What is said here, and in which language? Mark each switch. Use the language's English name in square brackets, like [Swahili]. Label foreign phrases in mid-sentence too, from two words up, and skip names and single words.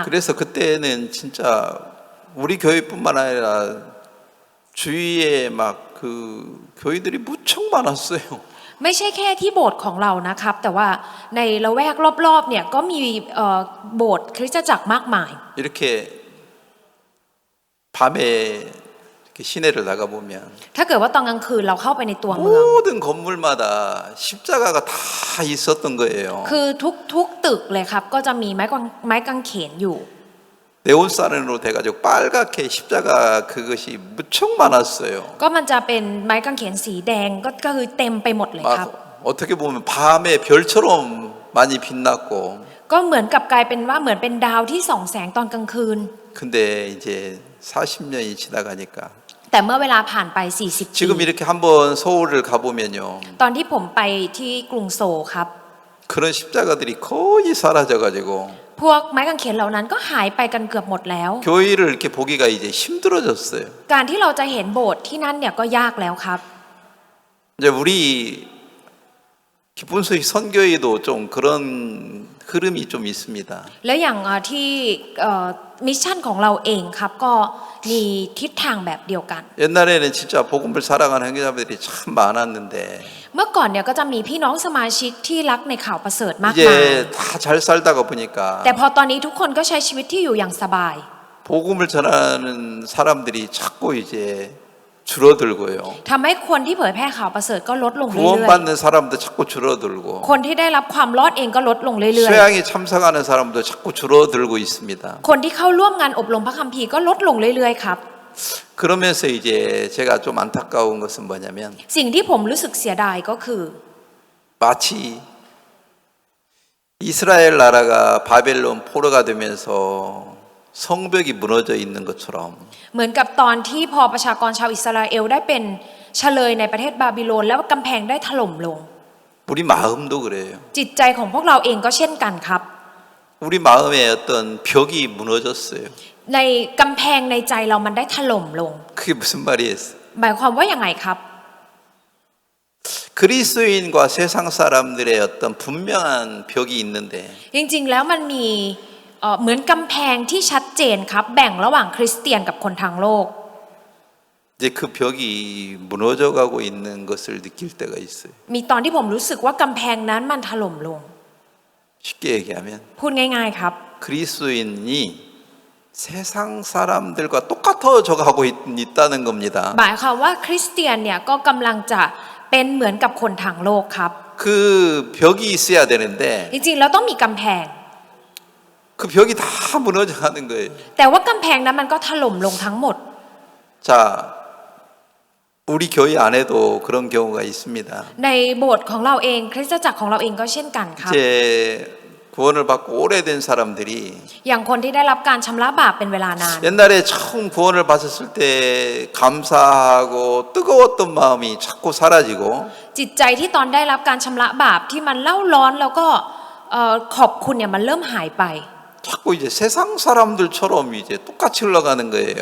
[Korean] 그래서 그때는 진짜 우리 교회뿐만 아니라 주위에 막 그 교회들이 무척 많았어요. [Thai] ไม่ใช่แค่ที่โบสถ์ของเรานะครับ แต่ว่าในละแวกรอบๆเนี่ยก็มีโบสถ์คริสตจักรมากมาย [Korean] 이렇게 밤에 이렇게 시내를 나가 보면 [Thai] ถ้าเกิดว่าตอนกลางคืนเราเข้าไปในตัวเมือง [Korean] 모든 건물마다 십자가가 다 있었던 거예요. [Thai] คือทุกตึกเลยครับก็จะมีไม้กางเขนอยู่ [Korean] 네온사른으로 돼가지고 빨갛게 십자가 그것이 무척 많았어요. [Thai] ก็มันจะเป็นไม้กางเขนสีแดงก็คือเต็มไปหมดเลยครับ [Korean] 어떻게 보면 밤에 별처럼 많이 빛났고 [Thai] ก็เหมือนกับกลายเป็นว่าเหมือนเป็นดาวที่ส่องแสงตอนกลางคืน [Korean] 근데 이제 40년이 지나가니까 [Thai] แต่เมื่อเวลาผ่านไป40ปี [Korean] 지금 이렇게 한번 서울을 가보면요 [Thai] ตอนที่ผมไปที่กรุงโซลครับ [Korean] 그런 십자가들이 거의 사라져가지고 [Thai] พวกไม้กางเขนเหล่านั้นก็หายไปกันเกือบหมดแล้ว [Korean] 교회를 이렇게 보기가 이제 힘들어졌어요. [Thai] การที่เราจะเห็นโบสถ์ที่นั่นเนี่ยก็ยากแล้วครับ [Korean] 이제 우리 기쁜 소식 선교에도 좀 그런 흐름이 좀 있습니다. [Thai] และอย่างที่มิชชั่นของเราเองครับก็มีทิศทางแบบเดียวกัน [Korean] 옛날에는 진짜 복음을 사랑하는 형제자매들이 참 많았는데 [Thai] เมื่อก่อนเนี่ยก็จะมีพี่น้องสมาชิกที่รักในข่าวประเสริฐมากมาย [Korean] 이제 다 잘 살다가 보니까 [Thai] แต่พอตอนนี้ทุกคนก็ใช้ชีวิตที่อยู่อย่างสบาย [Korean] 복음을 전하는 사람들이 자꾸 이제 줄어들고요. [Thai] ทำให้คนที่เผยแพร่ข่าวประเสริฐก็ลดลงเรื่อย [Korean] 구원받는 사람도 자꾸 줄어들고 [Thai] ๆ คนที่ได้รับความรอดเองก็ลดลงเรื่อย [Korean] 수양에 참석하는 사람도 자꾸 줄어들고 있습니다. [Thai] ๆ คนที่เข้าร่วมงานอบรมพระคัมภีร์ก็ลดลงเรื่อยๆครับ [Korean] 그러면서 이제 제가 좀 안타까운 것은 뭐냐면 [Thai] สิ่งที่ผมรู้สึกเสียดายก็คือ [Korean] 마치 이스라엘 나라가 바벨론 포로가 되면서 성벽이 무너져 있는 것처럼 [Thai] เหมือนกับตอนที่พอประชากรชาวอิสราเอลได้เป็นเฉลยในประเทศบาบิโลนแล้วกำแพงได้ถล่มลง [Korean] 우리 마음도 그래요. [Thai] จิตใจของพวกเราเองก็เช่นกันครับ [Korean] 우리 마음에 어떤 벽이 무너졌어요. [Thai] ในกำแพงในใจเรามันได้ถล่มลง [Korean] 그게 무슨 말이에요? [Thai] หมายความว่าอย่างไงครับ [Korean] 그리스도인과 세상 사람들의 어떤 분명한 벽이 있는데 [Thai] จริงๆแล้วมันมีเหมือนกำแพงที่ชัดเจนครับแบ่งระหว่างคริสเตียนกับคนทางโลก [Korean] 이제 그 벽이 무너져가고 있는 것을 느낄 때가 있어요. [Thai] มีตอนที่ผมรู้สึกว่ากำแพงนั้นมันถล่มลง [Korean] 쉽게 얘기하면 [Thai] พูดง่ายๆครับ [Korean] 그리스도인이 세상 사람들과 똑같아져 가고 있다는 겁니다. [Thai] หมายความว่าคริสเตียนเนี่ยก็กำลังจะเป็นเหมือนกับคนทางโลกครับ [Korean] 그 벽이 있어야 되는데 [Thai] จริงๆแล้วต้องมีกำแพง [Korean] 그 벽이 다 무너져 가는 거예요. [Thai] แต่ว่ากำแพงนั้นมันก็ถล่มลงทั้งหมด [Korean] 자, 우리 교회 안에도 그런 경우가 있습니다. [Thai] ในโบสถ์ของเราเองคริสตจักรของเราเองก็เช่นกันครับ [Korean] 이제 구원을 받고 오래된 사람들이 [Thai] อย่างคนที่ได้รับการชำระบาปเป็นเวลานาน [Korean] 옛날에 처음 구원을 받았을 때 감사하고 뜨거웠던 마음이 자꾸 사라지고 [Thai] จิตใจที่ตอนได้รับการชำระบาปที่มันเล่าร้อนแล้วก็ขอบคุณเนี่ยมันเริ่มหายไป [Korean] 자꾸 이제 세상 사람들처럼 이제 똑같이 흘러가는 거예요.